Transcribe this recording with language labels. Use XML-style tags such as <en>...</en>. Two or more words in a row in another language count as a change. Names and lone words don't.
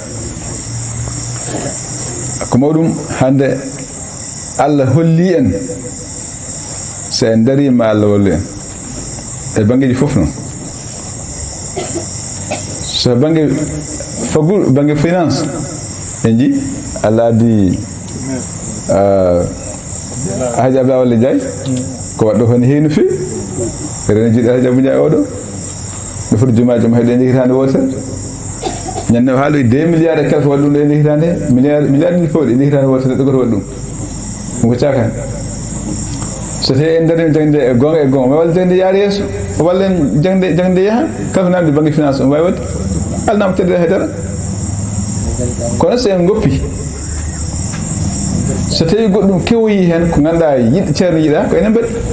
<ff>ko mawɗum hande Allah holli en so en darima Allah wallu en e bangeji fof noon so bange fagul bange finance en ji Allah addi Haji Abdoulaye Wally Ndiaye ko waɗɗo ko ne heewi no fewi rene jiiɗi Haji Abou Ndiaye oɗo ɓe foti jumaji mo heeɗe jehitande wotere ñande o haaloyi 2</ff> <fr>milliards et quelque</fr> <ff>waɗi ɗum ɗo e jehitande milliard ɗiɗi pawɗi e jehitande wotere ɗo goto waɗi ɗum ko cakani so tawi en darima jangde e gonga ma walla jangde yaara yeeso walla en jangde yaaha kala ko namdi</ff> <fr>banque finance</fr> <ff>o wawi wadde alnama tedde haydara kono so en goppi so tawi goɗɗum kewoyi hen ko ganduɗa yiɗɗo ceerno yiiɗa ko enen mbaɗi</ff>